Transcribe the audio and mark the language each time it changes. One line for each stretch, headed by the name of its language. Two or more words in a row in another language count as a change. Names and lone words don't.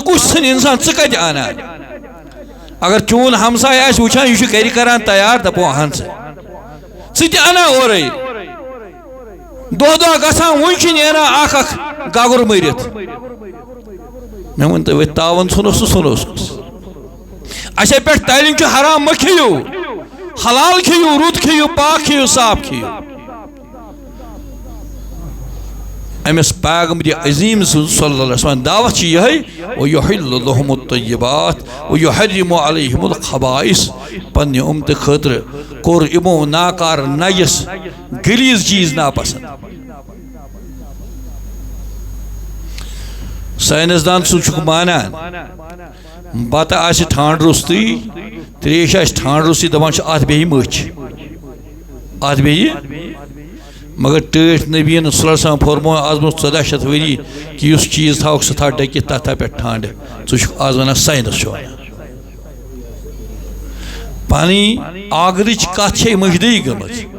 Kashmiri: کُس ژھٕنہِ اِنسان ژٕ کَتہِ اَنان اگر چون ہمساے آسہِ وٕچھان یہِ چھُ گرِ کران تیار دَپو اَہن ژٕ تہِ اَنان اورَے دۄہ دۄہ گژھان وٕنۍ چھُ نیران اکھ اکھ گگُر مٔرِتھ مےٚ ؤنۍ تو وۄنۍ تاوَن ژھٕنوس تہٕ ژھٕنوس اَسے پٮ۪ٹھ تعلیٖم چھُ حرام مہ کھیٚیِو حلال کھیٚیِو رُت کھیٚیِو پاک کھیٚیِو صاف کھیٚیِو أمس پیغمبر عظیم
Arabic: صلی اللہ علیہ وسلم
Kashmiri: دعوت چھِ یِہے
Arabic: وَيُحِلُّ لَهُمُ الطَّيِّبَاتِ وَيُحَرِّمُ عَلَيْهِمُ الْخَبَائِثِ
Kashmiri: پننہِ اُمتہٕ خٲطرٕ کوٚر یِمو ناکار نجس غلیظ چیٖز ناپسند ساینسدان سُہ چھُکھ مانان بتہٕ آسہِ ٹھانٛڈ روٚستٕے تریش آسہِ ٹھانٛڈ روٚستٕے دپان چھِ اتھ بیٚہہِ مٔچھ اتھ بیٚہہِ مگر ٹٲٹھۍ نبیَن
Arabic: صلی اللہ علیہ وسلم
Kashmiri: فرموو آز برونٛہہ 1400 ؤری کہِ یُس چیٖز تھاوکھ سُہ تھاو ڈٔکِتھ تتھ تھاو پٮ۪ٹھ ٹھانٛڈٕ ژٕ چھُکھ آز ونان ساینس چھُ ونان پنٕنۍ آگرٕچ کتھ چھے مٔشدٕے گٔمٕژ